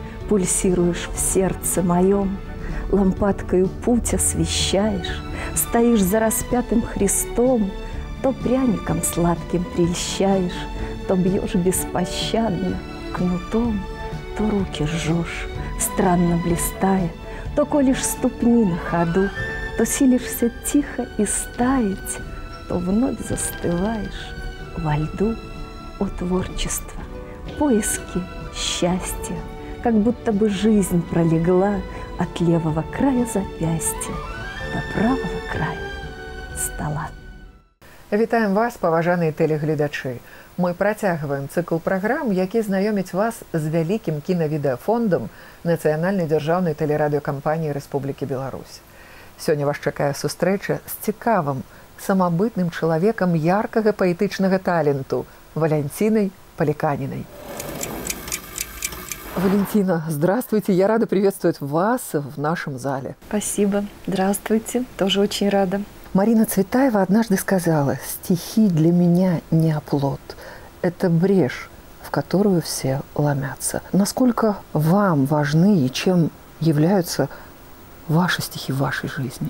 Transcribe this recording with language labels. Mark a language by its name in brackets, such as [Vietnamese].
[Russian] пульсируешь в сердце моем, лампадкою путь освещаешь, стоишь за распятым Христом, то пряником сладким прельщаешь, то бьешь беспощадно кнутом, то руки жжешь, странно блистая, то колешь ступни на ходу, то силишься тихо истаять, то вновь застываешь во льду. О творчество, поиски счастья, как будто бы жизнь пролегла от левого края запястья до правого края стола. [Belarusian] Вітаем вас, паважаныя тэлегледачы. Мы працягваем цыкл праграм, які знаёміць вас з вялікім кінавідэафондам Нацыянальнай дзяржаўнай тэлерадыёкампаніі Рэспублікі Беларусь. Сёння вас чакае сустрэча з цікавым, самабытным чалавекам яркага паэтычнага таленту Валентиной Поликаниной. [Russian] Валентина, здравствуйте. Я рада приветствовать вас в нашем зале. Спасибо. Здравствуйте. Тоже очень рада. Марина Цветаева однажды сказала: «Стихи для меня не оплот. Это брешь, в которую все ломятся». Насколько вам важны и чем являются ваши стихи в вашей жизни?